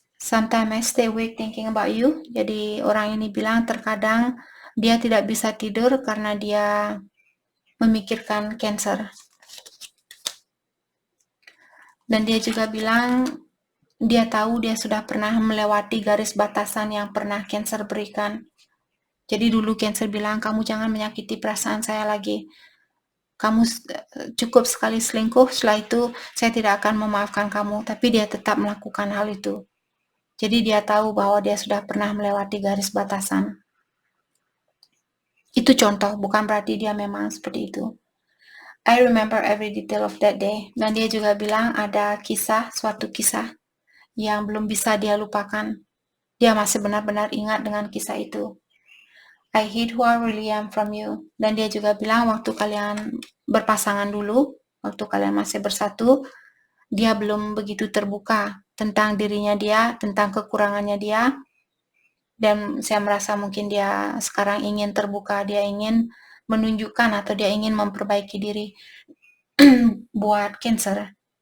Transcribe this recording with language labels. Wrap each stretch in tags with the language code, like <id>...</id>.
<en>Sometimes I stay awake thinking about you.</en> <id>Jadi orang ini bilang terkadang dia tidak bisa tidur karena dia memikirkan Cancer. Dan dia juga bilang dia tahu dia sudah pernah melewati garis batasan yang pernah Cancer berikan. Jadi dulu Cancer bilang, kamu jangan menyakiti perasaan saya lagi. Kamu cukup sekali selingkuh, setelah itu saya tidak akan memaafkan kamu. Tapi dia tetap melakukan hal itu. Jadi dia tahu bahwa dia sudah pernah melewati garis batasan. Itu contoh, bukan berarti dia memang seperti itu.</id> <en>I remember every detail of that day.</en> <id>Dan dia juga bilang ada suatu kisah yang belum bisa dia lupakan. Dia masih benar-benar ingat dengan kisah itu.</id> <en>I hid who I really am from you.</en> <id>Dan dia juga bilang waktu kalian berpasangan dulu, waktu kalian masih bersatu, dia belum begitu terbuka tentang dirinya dia, tentang kekurangannya dia. Dan saya merasa mungkin dia sekarang ingin terbuka, dia ingin menunjukkan atau dia ingin memperbaiki diri buat Cancer.</id>